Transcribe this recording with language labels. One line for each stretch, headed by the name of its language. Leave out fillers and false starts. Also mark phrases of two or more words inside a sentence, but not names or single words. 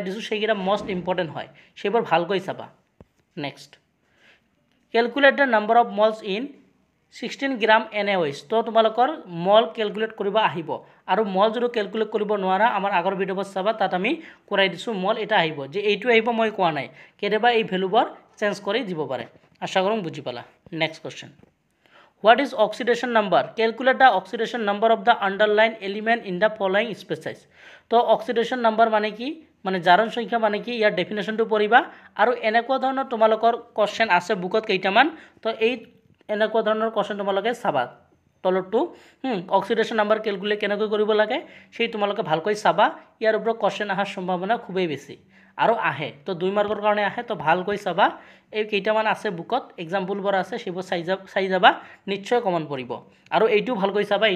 Assamese: দিছো সেইকেইটা
English: most important
Assamese: হয় সেইবোৰ ভালকৈ চাবা
English: next calculate the number of moles in 16 gram NaOH
Assamese: তো তোমালোকৰ মল ক্যালকুলেট কৰিব আহিব আৰু মল যদি ক্যালকুলেট কৰিব নোৱাৰা আমাৰ আগৰ ভিডিঅ চাবা তাত আমি কৰাই দিছো মল এটা আহিব যে এইটো আহিব মই কোৱা নাই কেতিয়াবা এই ভ্যালুবোৰ চেঞ্জ কৰি দিব পাৰে আশা কৰোঁ বুজি পালা
English: next question What is oxidation number? Calculate the oxidation number of the underlying element in the following species.
Assamese: तो
English: oxidation number
Assamese: মানে কি মানে জাৰণ সংখ্যা মানে কি যাৰ ডেফিনেশন তো পঢ়িবা আৰু এনেকুৱা ধৰণৰ তোমালোকৰ কোৱেশ্চন আছে বুকত কেইটামান তো এই এনেকুৱা ধৰণৰ কোৱেশ্চন তোমালোকে চাবা তলটো
English: oxidation number
Assamese: ক্যালকুলেট কেনেকৈ কৰিব লাগে সেই তোমালোকে ভালকৈ চাবা ইয়াৰ ওপৰত কোৱেশ্চন আহাৰ সম্ভাৱনা খুবেই বেছি আৰু আহে তো 2 মাৰ্কৰ কাৰণে আহে তো ভালকৈ চাবা এই কেইটামান আছে বুকত এক্সাম্পল বৰ আছে সেবোৰ চাই যাবা নিশ্চয় কমন পৰিব আৰু এইটো ভালকৈ চাবা এইটো